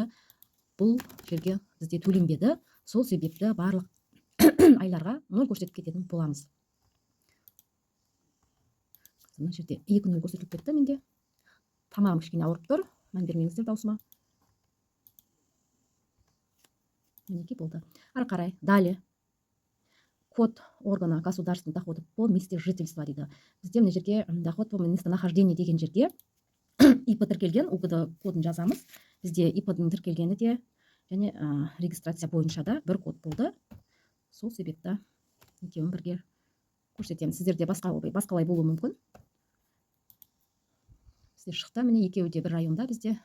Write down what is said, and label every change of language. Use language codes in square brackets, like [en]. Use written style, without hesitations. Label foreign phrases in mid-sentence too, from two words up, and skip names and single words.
[kk] Бұл жерге бізде төленбеді, сол себепті барлық айларға 0 көрсетіп кететін боламыз. Мына жерде 2-0 көрсетіліп кетті менде. Тамағым кішкене ауырып тұр, мән бермеңіздер даусыма. Мінекей болды. Ары қарай, [ru] далее. Код органа государственных доходов по месте жительства дейді. [kk] Бізде мына жерге [ru] доход по местонахождению [kk] деген жерге ИП тіркелген, УГД кодын жазамыз. Бізде ИП-дің тіркелгені де және регистрация бойынша да бір код болды. Сол себепті екеуін бірге көрсетеміз. Сіздерде басқалай болуы мүмкін. Бізде шықты, міне екеуі де бір районда бізде.